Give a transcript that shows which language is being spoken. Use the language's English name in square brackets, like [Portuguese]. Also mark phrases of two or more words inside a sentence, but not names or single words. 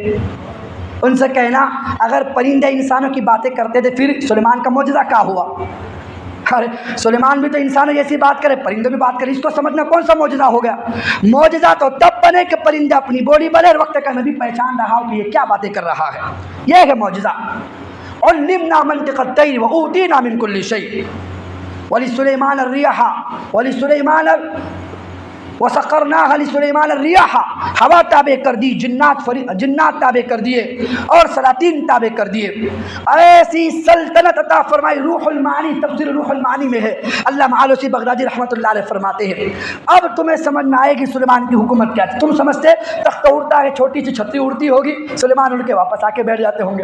[Hindi] उनसे कहना, अगर परिंदे इंसानों की बातें करते थे फिर सुलेमान का मौजज़ा क्या हुआ? अरे सुलेमान भी तो इंसानों जैसी बात करे, परिंदे भी बात करे, इसको समझना कौन सा मौजज़ा हो गया? मौजज़ा तो तब बने कि परिंदे अपनी बोली बोले और वक्त का नबी पहचान रहा हो कि ये क्या बातें कर रहा है। यह है मौजज़ा। [Arabic] और علمنا منطق الطير وأوتينا من كل شيء ولسليمان الريح ولسليمان وسخرناها لسليمان الريح. [Hindi] हवा ताबे कर दी, जिन्नात ताबे कर दिए और सलातीन ताबे कर दिए। ऐसी सल्तनत अता फरमाई। रूहुल मानी, तफसीर रूहुल मानी में है, अल्लामा आलूसी बगदादी [Arabic] رحمة الله عليه [Hindi] फरमाते हैं। अब तुम्हें समझ में आएगी सुलेमान की हुकूमत क्या थी। तुम समझते तख्ता उड़ता है, छोटी सी छतरी उड़ती होगी, सुलेमान उड़ के वापस आके बैठ जाते होंगे।